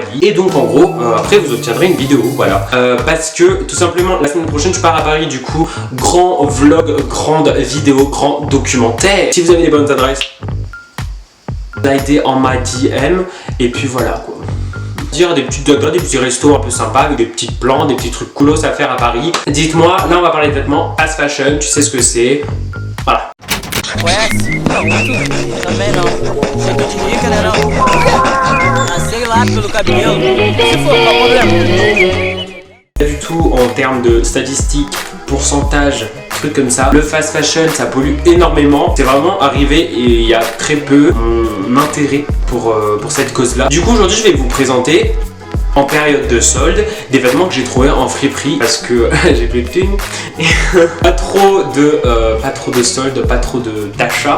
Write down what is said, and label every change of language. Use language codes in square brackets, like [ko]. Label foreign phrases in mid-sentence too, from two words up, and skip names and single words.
[fr] Et donc en gros, après vous obtiendrez une vidéo, voilà. Parce que tout simplement, la semaine prochaine je pars à Paris, du coup, grand vlog, grande vidéo, grand documentaire. Si vous avez des bonnes adresses, slidez en ma DM et puis voilà quoi. Dire des petits restos un peu sympas avec des petites plans, des petits trucs coolos à faire à Paris. Dites-moi, là on va parler de vêtements, [en] fast fashion, [fr] tu sais ce que c'est. Voilà. [pt] Conhece? Não, muito. Também não. Você que eu te diga, né não? Sei lá, pelo cabelo. Se for, qual o problema? [fr] Pas du tout en termes de statistiques, pourcentage, trucs comme ça. Le [en] fast fashion, [fr] ça pollue énormément. C'est vraiment arrivé et il y a très peu d'intérêt pour cette cause-là. Du coup, aujourd'hui, je vais vous présenter en période de solde des vêtements que j'ai trouvés en friperie parce que j'ai plus de thunes et pas trop de soldes, pas trop d'achats.